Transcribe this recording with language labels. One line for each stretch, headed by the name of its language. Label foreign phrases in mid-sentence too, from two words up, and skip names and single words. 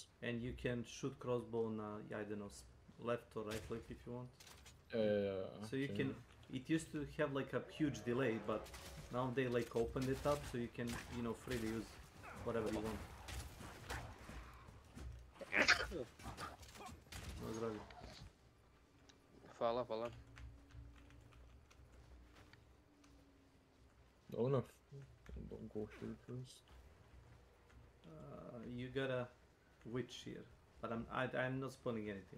English: And you can shoot crossbow on I don't know, left or right click if you want. Yeah. So you can. It used to have like a huge delay, but now they like opened it up so you can, you know, freely use whatever you want.
Serbian: No zdravlje. Hvala, hvala.
English: Oh no, don't go here first. You got a witch here, but I'm not spawning anything.